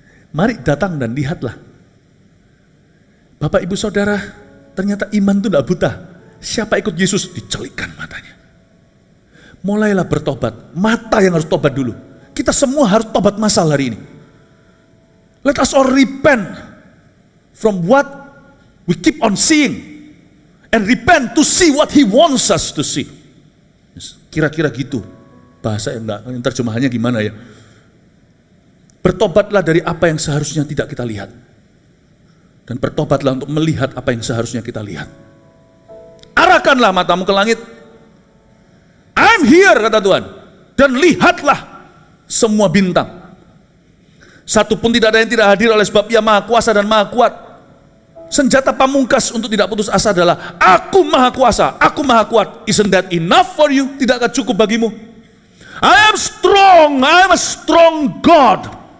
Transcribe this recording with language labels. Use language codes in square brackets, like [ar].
[id] Mari datang dan lihatlah. Bapak ibu saudara, ternyata iman itu tidak buta. Siapa ikut Yesus, dicelikkan matanya. Mulailah bertobat. Mata yang harus tobat dulu. Kita semua harus tobat masal hari ini. [en] Let us all repent from what we keep on seeing. And repent to see what He wants us to see. [id] Kira-kira gitu. Bahasa yang terjemahannya gimana ya? Bertobatlah dari apa yang seharusnya tidak kita lihat. Dan bertobatlah untuk melihat apa yang seharusnya kita lihat. Arahkanlah matamu ke langit. [en] I'm here, [id] kata Tuhan. Dan lihatlah semua bintang. Satu pun tidak ada yang tidak hadir oleh sebab Ia Maha Kuasa dan Maha Kuat. Senjata pamungkas untuk tidak putus asa adalah Aku Maha Kuasa, Aku Maha Kuat. [en] Isn't that enough for you? [id] Tidakkah cukup bagimu? [en] I am strong, I am a strong God.